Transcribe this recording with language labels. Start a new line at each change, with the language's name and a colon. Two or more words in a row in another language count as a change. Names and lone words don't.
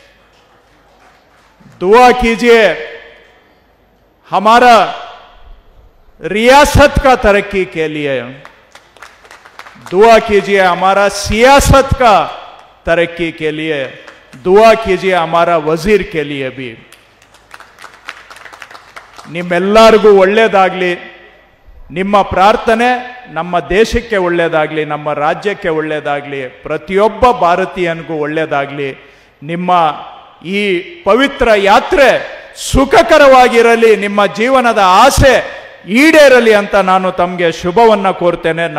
Hindi: दुआ कीजिए हमारा रियासत का तरक्की के लिए. दुआ कीजिए हमारा सियासत का तरक्की के लिए. दुआ कीजिए हमारा वजीर के लिए भी.
Kannada: ನಿಮ್ಮೆಲ್ಲರಿಗೂ ಒಳ್ಳೆಯದಾಗಲಿ. ನಿಮ್ಮ ಪ್ರಾರ್ಥನೆ ನಮ್ಮ ದೇಶಕ್ಕೆ ಒಳ್ಳೆಯದಾಗಲಿ, ನಮ್ಮ ರಾಜ್ಯಕ್ಕೆ ಒಳ್ಳೆಯದಾಗಲಿ, ಪ್ರತಿಯೊಬ್ಬ ಭಾರತೀಯನಿಗೂ ಒಳ್ಳೆಯದಾಗಲಿ. ನಿಮ್ಮ ಈ ಪವಿತ್ರ ಯಾತ್ರೆ ಸುಖಕರವಾಗಿರಲಿ, ನಿಮ್ಮ ಜೀವನದ ಆಸೆ ಈಡೇರಲಿ ಅಂತ ನಾನು ತಮಗೆ ಶುಭವನ್ನು ಕೋರ್ತೇನೆ.